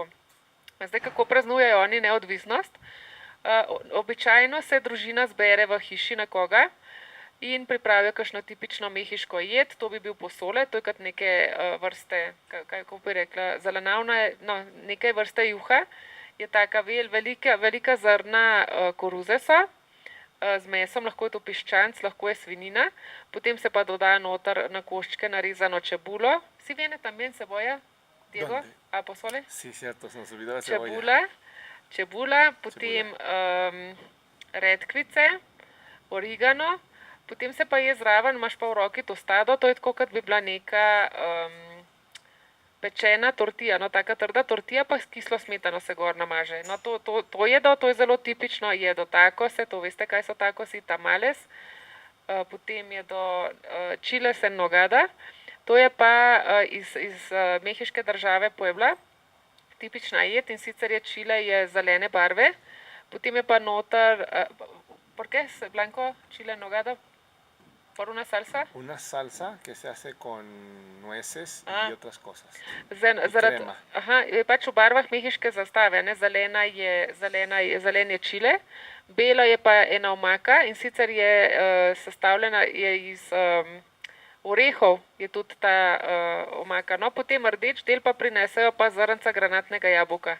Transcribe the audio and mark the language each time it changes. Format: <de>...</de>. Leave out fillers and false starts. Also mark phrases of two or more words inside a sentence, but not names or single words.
<sl>Zdaj, kako praznujejo oni neodvisnost? Običajno se družina zbere v hiši nekoga in pripravijo kakšno tipično mehiško jed, to bi bil posole, to je kot neke vrste, kako bi rekla, zelenavna, no, neke vrste juha, je taka velika zrna koruze so, z mesom, lahko je to piščanc, lahko je svinina, potem se pa doda noter na koščke narezano čebulo.</sl> <es>Si viene también cebolla, Diego? A posole? Sí, cierto, se nos olvidó la cebolla.</es> <sl>Čebula, potem redkvice, origano, potem se pa je zraven, imaš pa v roki tostado, to je tako, kot bi bila neka pečena tortija, no, taka trda tortija, pa s kislo smetano se gor namaže. No, to jedo, to je zelo tipično jedo takose, to veste, kaj so takosi, tamales, potem jedo chiles en nogada, to je pa iz mehiške države Puebla, tipična jed, in sicer je čile je zelene barve, potem je pa noter,</sl> <es>¿por qué es blanco chile en nogada? ¿Por una salsa? Una salsa que se hace con nueces y otras cosas. Crema.</es> <sl>Aha, je pač v barvah mehiške zastave, ne? Zelen je čile, bela je pa ena omaka in sicer je sestavljena iz orehov, je tudi ta omaka. No, potem rdeč del pa prinesejo pa zrnca granatnega jabolka.</sl>